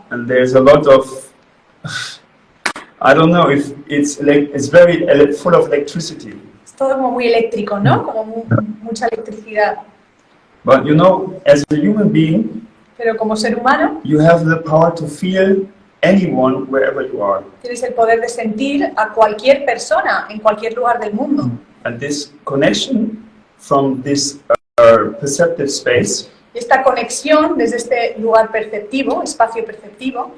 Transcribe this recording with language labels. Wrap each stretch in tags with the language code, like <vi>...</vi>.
<en>And there's a lot of, I don't know if it's very full of electricity.</en> <es>Es todo como muy eléctrico, ¿no? Como mucha electricidad.</es> <en>But you know, as a human being,</en> <es>Pero como ser humano</es> <en>you have the power to feel anyone wherever you are.</en> <es>tienes el poder de sentir a cualquier persona en cualquier lugar del mundo.</es> <en>And this connection from this perceptive space</en> <es>Y esta conexión desde este lugar perceptivo, espacio perceptivo,</es>